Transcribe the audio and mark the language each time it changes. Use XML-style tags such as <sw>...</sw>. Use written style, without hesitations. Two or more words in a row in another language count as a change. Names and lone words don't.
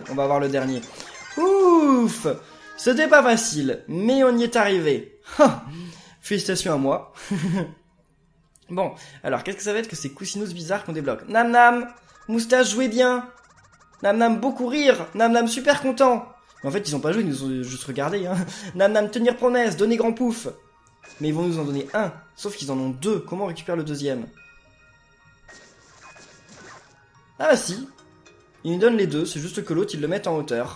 <fr>On va voir le dernier. Ouf! C'était pas facile, mais on y est arrivé. Félicitations à moi. Bon, alors qu'est-ce que ça va être que ces coussinos bizarres qu'on débloque? Nam Nam, moustache, jouez bien. Nam Nam, beaucoup rire. Nam Nam, super content. Mais en fait, ils ont pas joué, ils nous ont juste regardé. Hein. Nam Nam, tenir promesse, donner grand pouf. Mais ils vont nous en donner un, sauf qu'ils en ont deux. Comment on récupère le deuxième? Ah bah si. Ils nous donnent les deux, c'est juste que l'autre, ils le mettent en hauteur.</fr>